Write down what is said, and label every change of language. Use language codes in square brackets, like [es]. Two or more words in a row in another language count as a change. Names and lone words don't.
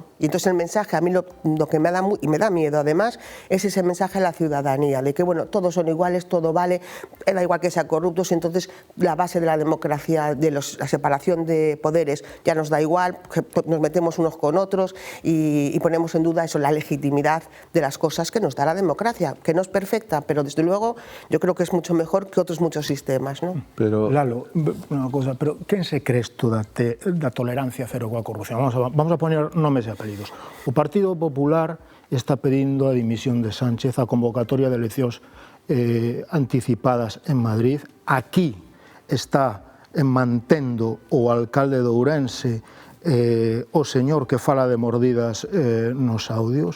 [es] Y entonces el mensaje, a mí lo que me da, y me da miedo además, es ese mensaje a la ciudadanía, de que, bueno, todos son iguales, todo vale, da igual que sean corruptos, y entonces la base de la democracia, de la separación de poderes, ya nos da igual, nos metemos unos con otros y ponemos en duda eso, la legitimidad de las cosas que nos da la democracia, que no es perfecta, pero desde luego yo creo que es mucho mejor que otros muchos sistemas, ¿no? Pero Lalo, [gl] unha cosa, pero quen se cree isto da tolerancia cero coa corrupción? [es] Vamos a poner [gl] nomes e apelidos. O Partido Popular está pedindo a dimisión de Sánchez, a convocatoria de eleccións anticipadas en Madrid. Aquí está mantendo o alcalde de Ourense o señor que fala de mordidas nos audios.